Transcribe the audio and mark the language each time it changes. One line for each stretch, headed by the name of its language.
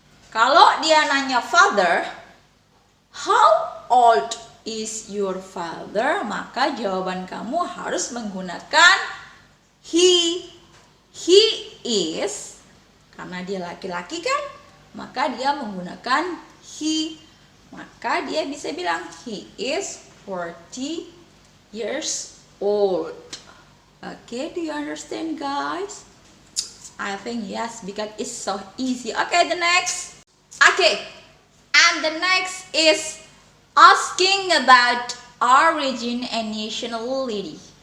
Indonesian: Kalau dia nanya
English: father, how old is your father?
Indonesian: Maka jawaban kamu harus menggunakan he.
English: He is,
Indonesian: karena dia laki-laki kan, maka dia menggunakan he. Maka dia bisa bilang
English: he is 40 years old. Okay, do you understand guys? I think yes, because it's so easy. Okay, the next. Okay, and the next is asking about origin and nationality.